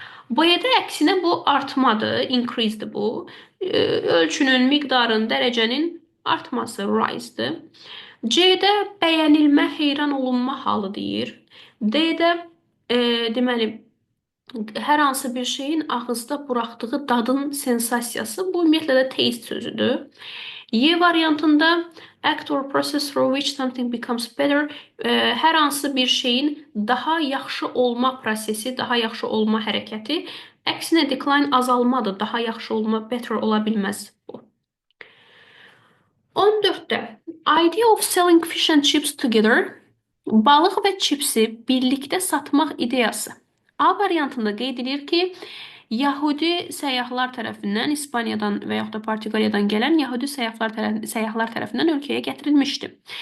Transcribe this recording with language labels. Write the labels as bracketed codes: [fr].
[az] B-də əksinə bu artmadır, increasedir bu. Ölçünün, miqdarın, dərəcənin artması, rise'dir. C-də bəyənilmə, heyran olunma halı deyir. D-də deməli, hər hansı bir şeyin ağızda buraxdığı dadın sensasiyası, bu ümumiyyətlə də taste sözüdür. Y variantında [en] act or process through which something becomes better, [az] hər hansı bir şeyin daha yaxşı olma prosesi, daha yaxşı olma hərəkəti. Əksinə decline azalmadır, daha yaxşı olma, better ola bilməz bu. 14-də [en] idea of selling fish and chips together, [az] balıq və chipsi birlikdə satmaq ideyası. A variantında qeyd edilir ki, Yahudi səyyahlar tərəfindən İspaniyadan və yaxud da Portuqaliyadan gələn Yahudi səyyahlar tərəfindən ölkəyə gətirilmişdi.